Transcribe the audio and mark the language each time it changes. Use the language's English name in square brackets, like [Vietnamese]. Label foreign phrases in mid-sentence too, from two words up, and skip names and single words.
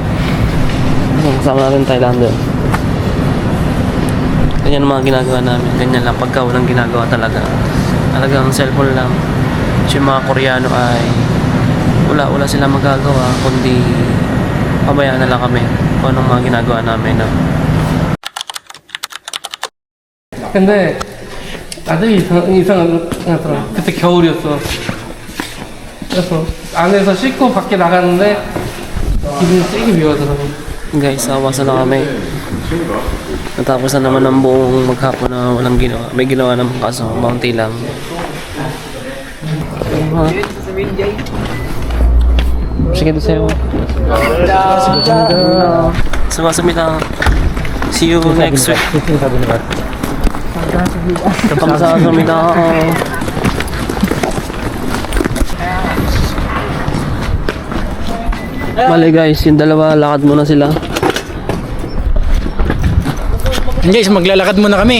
[Filipino] Kasama natin Thailander. Ganyan ang mga ginagawa namin. Ganyan lang pagka walang ginagawa talaga. Talagang cellphone lang. Yung mga Koreano ay wala silang magagawa kundi pabayaan na lang kami kung anong mga ginagawa namin. No? [Korean] 근데 아주 이상하더라. 그때 겨울이었어. 그래서 안에서 씻고 밖에 나갔는데 기분이 세게 미워더라고. [Filipino] Guys, awasan na kami. Natapos na naman ang buong maghapon na walang ginawa. May ginawa naman kaso, bounty lang. Sige doon sa'yo. Sumasamita. [English] See you next week. [Filipino] Sumasamita. Bale guys, yung dalawa lakad muna sila. Guys, maglalakad muna kami.